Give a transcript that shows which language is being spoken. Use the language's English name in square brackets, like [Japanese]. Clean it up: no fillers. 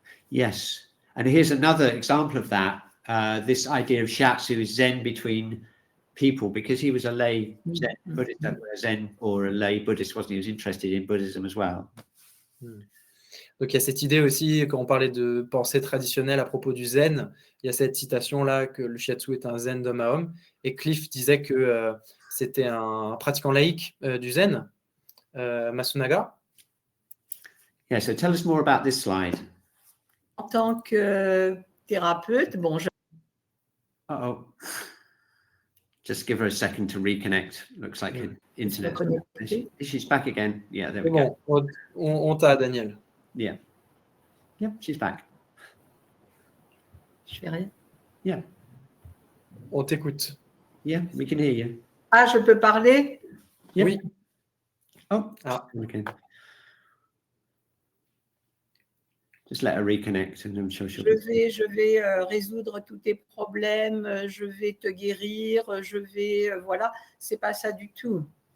[English] Yes, and here's another example of that. This idea of shiatsu is Zen between people, because he was a lay Zen Buddhist, Zen or a lay Buddhist, wasn't he? He was interested in Buddhism as well. [French] Donc il y a cette idée aussi, quand on parlait de pensée traditionnelle à propos du zen, il y a cette citation-là que le shiatsu est un zen d'homme à homme. Et Cliff disait que c'était un pratiquant laïque du zen, Masunaga. [English] Yeah, so tell us more about this slide. [French] En tant que thérapeute, bon, Uh-oh. [English] Just give her a second to reconnect. Looks like internet. She's back again. Yeah, there we go. [French] On t'a, Danielle. [English] Yeah. Yep, she's back. [French] Je fais rien. [English] Yeah. [French] On t'écoute. [English] Yeah, we can hear you. [French] Ah, je peux parler? [English] Yep. [French] Oui. Oh, okay. [English] Just let her reconnect and I'm sure she'll... [French] Je vais résoudre tous tes problèmes, je vais te guérir, voilà, c'est pas ça du tout.